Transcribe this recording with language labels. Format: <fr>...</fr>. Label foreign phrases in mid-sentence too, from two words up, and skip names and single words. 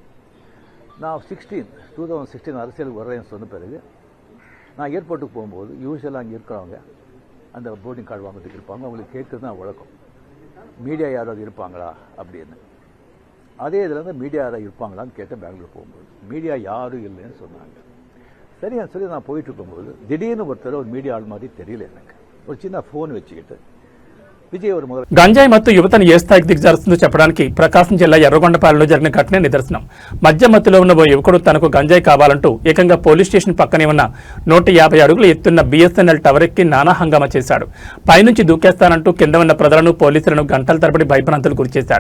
<ta>நான் 2016 அரசியலுக்கு வர்றேன்னு சொன்ன பிறகு நான் ஏர்போர்ட்டுக்கு போகும்போது யூஸ்வலாக அங்கே இருக்கிறவங்க அந்த</ta> <en>boarding card</en> <ta>வாங்கிறதுக்கு இருப்பாங்க. அவங்களுக்கு கேட்குறது தான் வழக்கம், மீடியா யாராவது இருப்பாங்களா அப்படின்னு. அதே இதில் வந்து மீடியா யாராவது இருப்பாங்களான்னு கேட்டேன். பெங்களூர் போகும்போது மீடியா யாரும் இல்லைன்னு சொன்னாங்க. சரியான்னு சொல்லி நான் போயிட்டு இருக்கும்போது திடீர்னு ஒருத்தர் ஒரு மீடியா ஆள் மாதிரி தெரியல எனக்கு. ஒரு சின்ன ஃபோன் వச்சுக்கிட்டு విజయ్ ஒரு முதல்</ta> <te>గంజాయి మత్తు యువతను ఏ స్థాయికి దిగజారుస్తుందో చెప్పడానికి ప్రకాశం జిల్లా ఎర్రగొండపాలెంలో జరిగిన ఘటనే నిదర్శనం. మద్య మత్తులో ఉన్న ఓ యువకుడు తనకు గంజాయి కావాలంటూ ఏకంగా పోలీస్ స్టేషన్ పక్కనే ఉన్న 150 అడుగులు ఎత్తున్న బిఎస్ఎన్ఎల్ టవర్ ఎక్కి నానా హంగామా చేశాడు. పైనుంచి దూకేస్తానంటూ కింద ఉన్న ప్రజలను పోలీసులను గంటల తరబడి భయభ్రాంతులు గురిచేశాడు.</te>